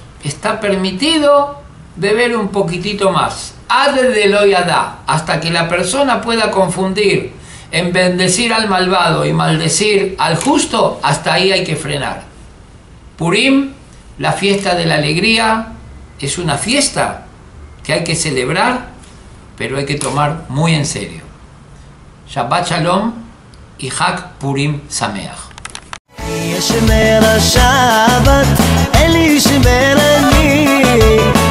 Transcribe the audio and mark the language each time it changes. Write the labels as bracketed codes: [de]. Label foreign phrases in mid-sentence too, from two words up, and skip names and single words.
[es] Está permitido beber un poquitito más, [arc] עד דלא ידע, [es] hasta que la persona pueda confundir en bendecir al malvado y maldecir al justo. Hasta ahí hay que frenar. Purim, la fiesta de la alegría, es una fiesta que hay que celebrar, pero hay que tomar muy en serio. [he] שבת שלום y חג פורים שמח. ישמר השבת, אל ישמרני